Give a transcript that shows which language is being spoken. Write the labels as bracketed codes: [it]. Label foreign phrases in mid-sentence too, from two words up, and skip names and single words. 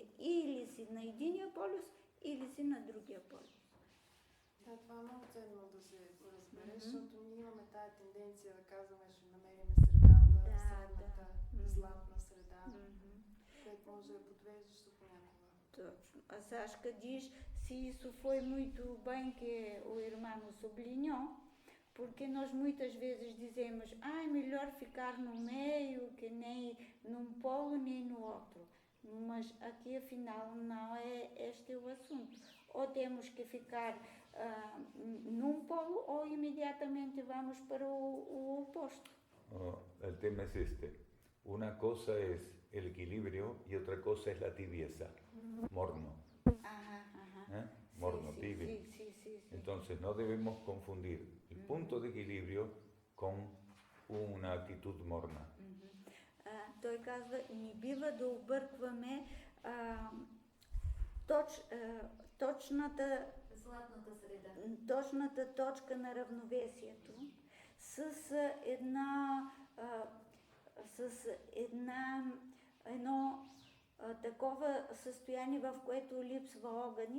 [bg] Или си на единия полюс, или си на другия полюс. Да, това е много ценно да се разбере, Мгм. защото ние имаме тая тенденция да казваме, ще намерим средата, Да, средната, да. златна среда, Мгм. което може да е подвеждащо понякога. Точно. [pt] A acho diz se isso foi muito bem que o irmão sublinhou, porque nós muitas vezes dizemos, é melhor ficar no meio que nem num polo nem no outro. Mas aqui afinal não é este o assunto. Ou temos que ficar num polo ou imediatamente vamos para o oposto. [es] El tema es este. Una cosa es el equilibrio y otra cosa es la tibieza, morno. Ajá, ajá. ¿eh? Morno, Sí, tibio. sí. Entonces no debemos confundir el punto de equilibrio con una actitud morna. [bg] Той казва, не бива да объркваме Златната среда. точната точка на равновесието с едно такова състояние, в което липсва огън.